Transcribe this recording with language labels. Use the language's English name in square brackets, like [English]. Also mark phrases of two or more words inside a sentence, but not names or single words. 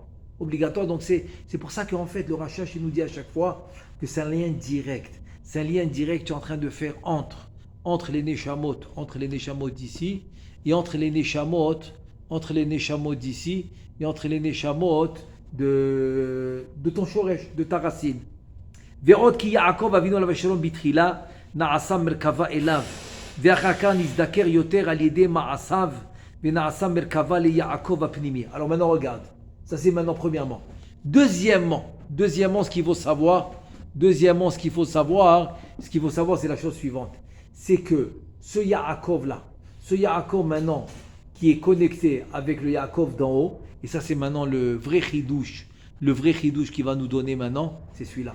[French] Donc c'est pour ça qu'en fait, le Rachash, il nous dit à chaque fois que c'est un lien direct. C'est un lien direct que tu es en train de faire entre les Neshamot d'ici, et entre les Neshamot d'ici, et entre les Neshamot de ton Shoresh, de ta racine. [Hebrew] ועוד כי יעקב אבינו עליו השלום בתחילה נעשה מרכבה אליו ואחר כך נזדקר יותר על ידי מעשיו ונעשה מרכבה ליעקב הפנימי. [French] Alors maintenant regarde, ça c'est maintenant premièrement. Deuxièmement, ce qu'il faut savoir, c'est la chose suivante. C'est que ce Yaakov maintenant qui est connecté avec le Yaakov d'en haut, et ça c'est maintenant le vrai chidouche qui va nous donner maintenant, c'est celui-là.